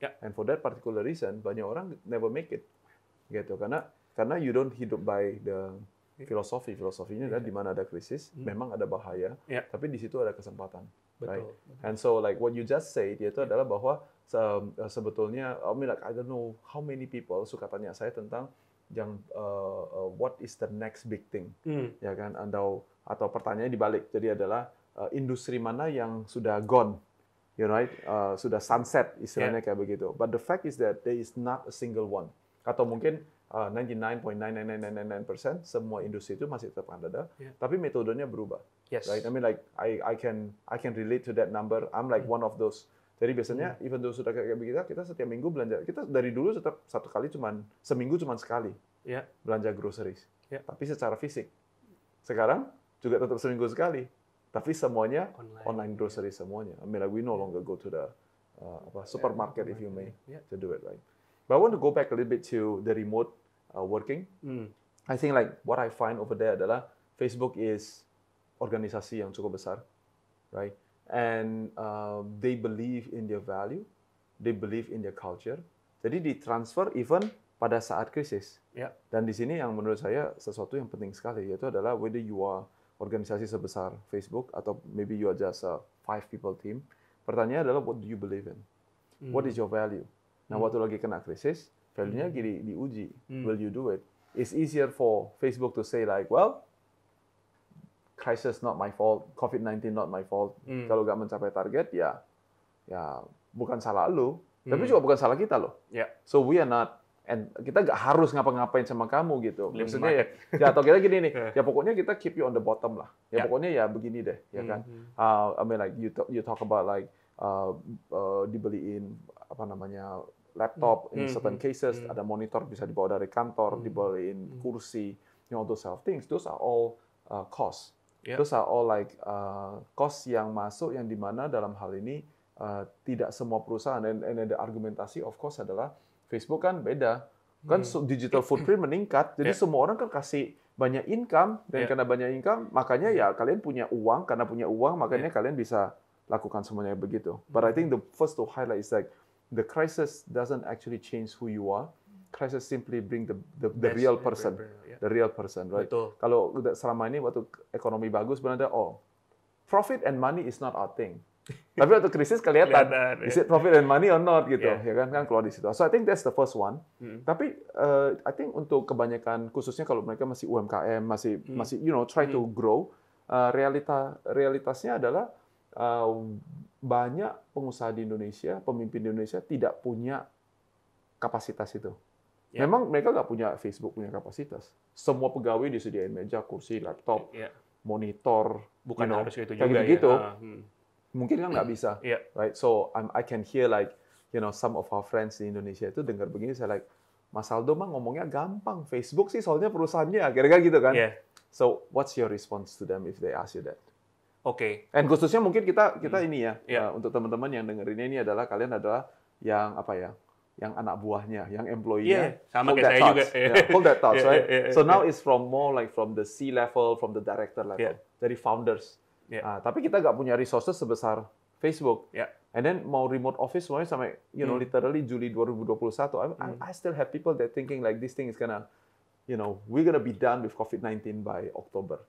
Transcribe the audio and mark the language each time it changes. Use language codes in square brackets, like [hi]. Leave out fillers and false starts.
[en] And for that particular reason, [id] banyak orang [en] never make it, gitu, [id] karena [en] you don't hidup by [id] Filosofinya adalah di mana ada krisis, memang ada bahaya, tapi di situ ada kesempatan. [en] Right? [id] Betul. [en] And so like what you just said, [id] yaitu adalah bahwa sebetulnya, [en] I mean like I don't know how many people [id] suka tanya saya tentang yang [en] what is the next big thing, ya kan? [id] Atau pertanyaannya dibalik, jadi adalah industri mana yang sudah gone, [en] you know, [id] right? Sudah sunset istilahnya kayak begitu. [en] But the fact is that there is not a single one. [id] Atau mungkin 99.99999% semua industri itu masih tetap ada, tapi metodenya berubah. [en] Yes. Right? I mean like I can relate to that number. I'm like one of those. [id] Jadi biasanya [en] even though [id] sudah kayak begitu, kita setiap minggu belanja. Kita dari dulu tetap seminggu cuman sekali belanja groceries. Tapi secara fisik. Sekarang juga tetap seminggu sekali. Tapi semuanya online grocery semuanya. [en] I mean like we no longer go to the supermarket if you may to do it, right? But I want to go back a little bit to the remote working. I think like what I find over there adalah Facebook is organisasi yang cukup besar, right? And they believe in their value, they believe in their culture. [id] Jadi ditransfer even pada saat krisis. Dan di sini yang menurut saya sesuatu yang penting sekali, yaitu adalah [en] whether you are [id] organisasi sebesar Facebook atau [en] maybe you are just a 5 people team. [id] Pertanyaannya adalah [en] what do you believe in? What is your value? Nah, [id] waktu lagi kena krisis, value-nya diuji. [en] Will you do it? It's easier for Facebook to say like, well, crisis not my fault, COVID-19 not my fault. [id] Kalau nggak mencapai target, ya bukan salah lu, tapi juga bukan salah kita loh. [en] So we are not, [id] and kita nggak harus ngapa-ngapain sama kamu gitu. Maksudnya ya atau kita gini nih, ya pokoknya kita [en] keep you on the bottom [id] lah. Ya pokoknya ya begini deh, ya kan. [en] I mean like you talk about like [id] dibeliin apa namanya laptop [en] in certain cases, [id] ada monitor bisa dibawa dari kantor, dibeliin kursi, [en] all those sort of things. Those are all costs. Those are all like cost [id] yang masuk yang dimana dalam hal ini tidak semua perusahaan, dan ada argumentasi [en] of course [id] adalah Facebook kan beda, kan digital footprint meningkat, jadi semua orang kan kasih banyak income, dan karena banyak income makanya ya kalian punya uang, karena punya uang makanya kalian bisa lakukan semuanya begitu. [en] But I think the first to highlight is like the crisis doesn't actually change who you are. Crisis simply bring the real person, the real person, right? [id] Betul. Kalau selama ini waktu ekonomi bagus, benar [en] profit and money is not our thing. [id] Tapi waktu krisis kelihatan, [en] is it profit and money or not [id] gitu, ya kan keluar di situ. [en] So I think that's the first one. [id] Tapi I think untuk kebanyakan, khususnya kalau mereka masih UMKM, masih [en] try to grow, [id] realitasnya adalah banyak pengusaha di Indonesia, pemimpin di Indonesia tidak punya kapasitas itu. Memang mereka nggak punya Facebook punya kapasitas. Semua pegawai disediain meja, kursi, laptop, monitor, bukan harus gitu kayak juga gitu. ya. Mungkin kan nggak bisa, right? [en] So I can hear like some of our friends [id] di Indonesia itu dengar begini, saya like, Mas Aldo mah ngomongnya gampang. Facebook sih soalnya perusahaannya, kira-kira gitu kan? [en] So what's your response to them if they ask you that? [id] Oke. And khususnya mungkin kita ini ya, untuk teman-teman yang dengerinnya ini adalah kalian adalah yang apa ya? Yang anak buahnya, yang employee-nya. Sama kayak saya juga. [en] Hold that thoughts, right? So now it's from more like from the C level, from the director level, [id] dari founders. Tapi kita nggak punya resources sebesar Facebook. [en] And then [id] mau remote office semuanya sampai literally Juli 2021. [en] I still have people that thinking like this thing is gonna, we're gonna be done with COVID-19 by October.